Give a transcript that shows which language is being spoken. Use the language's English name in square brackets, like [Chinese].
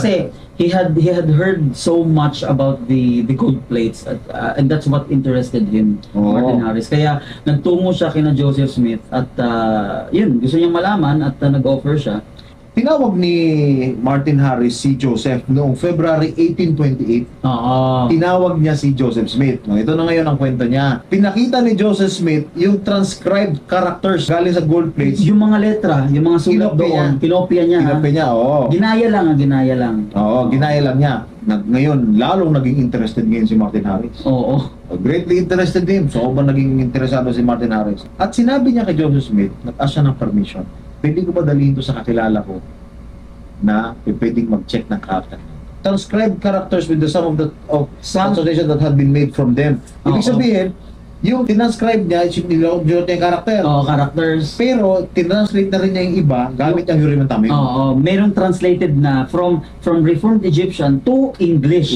[English] Kasi he had heard so much about the gold plates and that's what interested him, [Filipino] Oo. Martin Harris. Kaya nagtungo siya kina Joseph Smith at yun, gusto niyang malaman at nag-offer siya. Tinawag ni Martin Harris si Joseph noong February 1828. Oo. Tinawag niya si Joseph Smith. No, ito na ngayon ang kwento niya. Pinakita ni Joseph Smith yung transcribed characters galing sa gold plates. Yung mga letra, yung mga sulat Kinopya doon, kinopya niya. Kinopya niya, oo. Ginaya lang. Oo, ginaya lang niya. Ngayon, lalong naging interested ngayon si Martin Harris. Oo. [English] Greatly interested him. [Filipino] So, naging interesado si Martin Harris. At sinabi niya kay Joseph Smith, nag-ask siya ng permission. Pwede ko ba dalhin ito sa kakilala ko na pwedeng mag-check ng character? [English] Transcribed characters with the sum of translation that had been made from them. [Filipino] Ibig Oo. sabihin, yung tinanscribe niya, niya yung character. Oo, characters. Pero, tinranslate na rin niya yung iba gamit ang Urim and Thummim. Oo, merong translated na [English] from Reformed Egyptian to English.